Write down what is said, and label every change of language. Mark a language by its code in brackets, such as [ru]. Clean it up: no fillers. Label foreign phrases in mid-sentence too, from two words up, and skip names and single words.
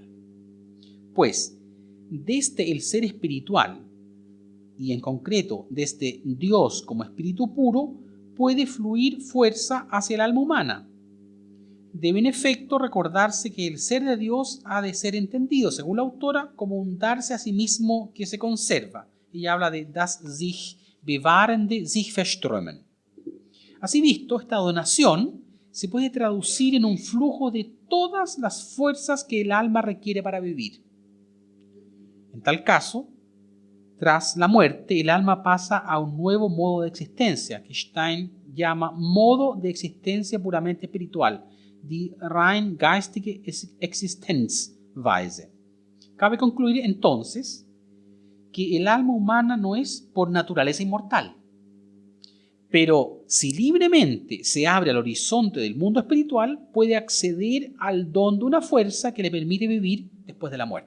[es] Pues, desde el ser espiritual, y en concreto desde Dios como espíritu puro, puede fluir fuerza hacia el alma humana. Debe en efecto recordarse que el ser de Dios ha de ser entendido, según la autora, como un darse a sí mismo que se conserva. Ella habla de [de] das sich bewahrende sich verströmen. [es] Así visto, esta donación se puede traducir en un flujo de todas las fuerzas que el alma requiere para vivir. En tal caso, tras la muerte, el alma pasa a un nuevo modo de existencia, que Stein llama modo de existencia puramente espiritual, [de] die rein geistige Existenzweise. [es] Cabe concluir entonces que el alma humana no es por naturaleza inmortal, pero si libremente se abre al horizonte del mundo espiritual, puede acceder al don de una fuerza que le permite vivir después de la muerte.